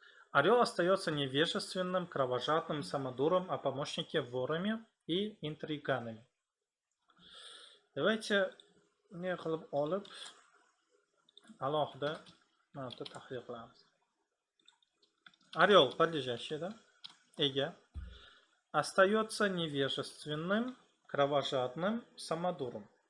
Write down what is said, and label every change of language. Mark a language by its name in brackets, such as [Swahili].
[Russian] Орел остается невежественным, кровожадным самодуром, а помощники ворами и интриганами. Давайте [Uzbek] ne qilib olib alohida tahlil qilamiz. [Russian] Орел, подлежащий, да? Ega. Остается невежественным, кровожадным самодуром.